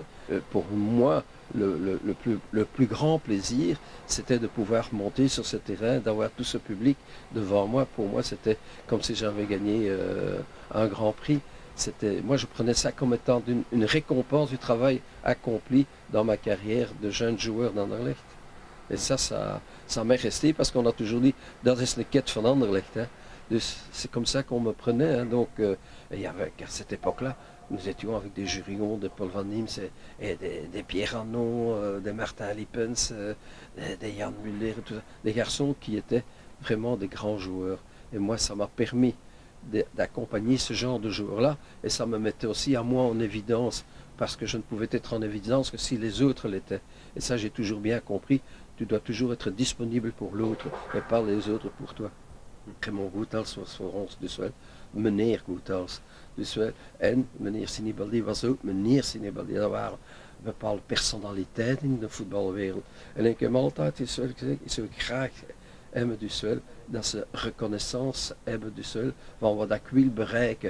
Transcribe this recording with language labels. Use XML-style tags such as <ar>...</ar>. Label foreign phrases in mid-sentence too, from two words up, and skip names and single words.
<fr>Pour moi, le plus grand plaisir, c'était de pouvoir monter sur ce terrain, d'avoir tout ce public devant moi. Pour moi, c'était comme si j'avais gagné un grand prix. Moi, je prenais ça comme étant une récompense du travail accompli dans ma carrière de jeune joueur d'Anderlecht. Et ça m'est resté parce qu'on a toujours dit,</fr> <nl>dat is een ket van Anderlecht.</nl> <fr>Hein. Dus c'est comme ça qu'on me prenait. Hein. Donc, il y avait, à cette époque-là, nous étions avec des Jurions, des Paul Van Niems, et des Pierre Arnaud, des Martin Lippens, des Jan Muller, tout ça. Des garçons qui étaient vraiment des grands joueurs. Et moi, ça m'a permis d'accompagner ce genre de joueurs-là. Et ça me mettait aussi à moi en évidence, parce que je ne pouvais être en évidence que si les autres l'étaient. Et ça, j'ai toujours bien compris. Tu dois toujours être disponible pour l'autre et pas les autres pour toi.</fr> <nl>Raymond Goethals was voor ons dus wel meneer Goethals. Dus wel, en meneer Sinibaldi was ook meneer Sinibaldi. Dat waren bepaalde personaliteiten in de voetbalwereld. En ik heb altijd dus wel gezegd, ik zou graag hebben dus wel, dat ze reconnaissance hebben dus wel, van wat ik wil bereiken.</nl>